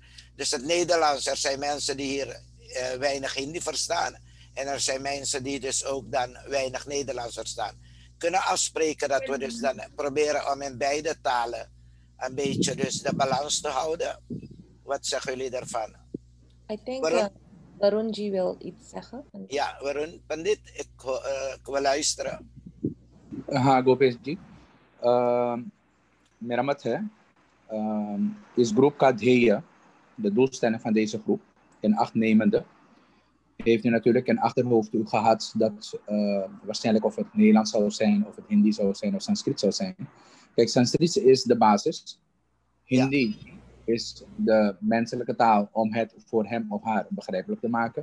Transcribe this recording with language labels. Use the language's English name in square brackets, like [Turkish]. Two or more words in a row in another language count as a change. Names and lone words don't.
[Dutch] Dus het Nederlands, er zijn mensen die hier weinig Hindi verstaan. En er zijn mensen die dus ook dan weinig Nederlands verstaan. Kunnen afspreken dat we dus dan proberen om in beide talen een beetje dus de balans te houden. Wat zeggen jullie daarvan? [English] I think [Dutch] Varunji wil iets zeggen. Ja, Varun, Pandit, ik wil luisteren. [Hindi] हाँ गोपेश जी, मेरा मत है इस ग्रुप का ध्येय, [Dutch] de doelstelling van deze groep, in acht nemende, heeft u natuurlijk in achterhoofd gehad dat waarschijnlijk of het Nederlands zou zijn, of het Hindi zou zijn, of Sanskriet zou zijn. Kijk, Sanskriet is de basis. Hindi is de menselijke taal om het voor hem of haar begrijpelijk te maken.